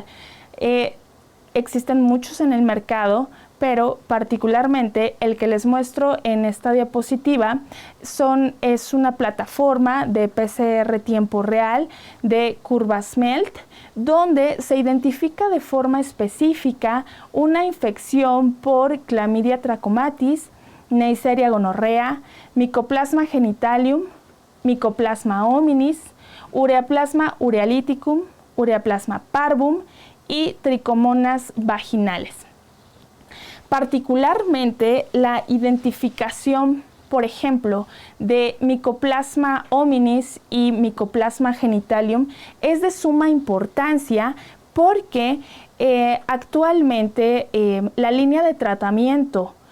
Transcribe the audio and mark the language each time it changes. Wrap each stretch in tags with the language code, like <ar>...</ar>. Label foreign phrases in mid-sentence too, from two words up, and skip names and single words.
<es>Existen muchos en el mercado, pero particularmente el que les muestro en esta diapositiva es una plataforma de PCR tiempo real de CurvaSmelt, donde se identifica de forma específica una infección por Clamidia trachomatis, Neisseria gonorrea, Mycoplasma genitalium, Mycoplasma hominis, Ureaplasma urealyticum, Ureaplasma parvum y Trichomonas vaginales. Particularmente la identificación, por ejemplo, de Mycoplasma hominis y Mycoplasma genitalium es de suma importancia porque actualmente la línea de tratamiento</es>